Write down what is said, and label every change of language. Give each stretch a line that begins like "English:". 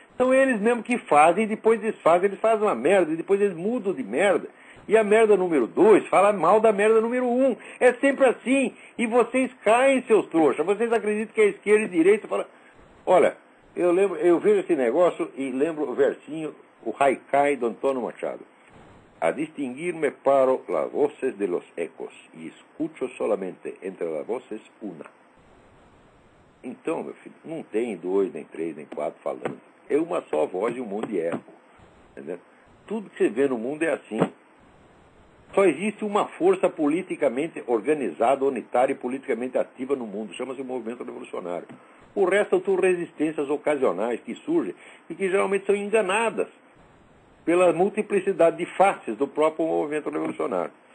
Portuguese: São eles mesmo que fazem, e depois desfazem, eles fazem uma merda, e depois eles mudam de merda. E a merda número 2 fala mal da merda número 1. É sempre assim. E vocês caem, seus trouxas. Vocês acreditam que a esquerda e a direita falam... Olha, eu vejo esse negócio e lembro o versinho, o Haikai do Antônio Machado.
Spanish: A distinguir-me paro las voces de los ecos e escucho solamente entre las voces una.
Portuguese: Então, meu filho, não tem 2, nem 3, nem 4 falando. É uma só voz e um mundo de eco. Entendeu? Tudo que você vê no mundo é assim. Só existe uma força politicamente organizada, unitária e politicamente ativa no mundo. Chama-se o movimento revolucionário. O resto são tudo resistências ocasionais que surgem e que geralmente são enganadas pela multiplicidade de faces do próprio movimento revolucionário.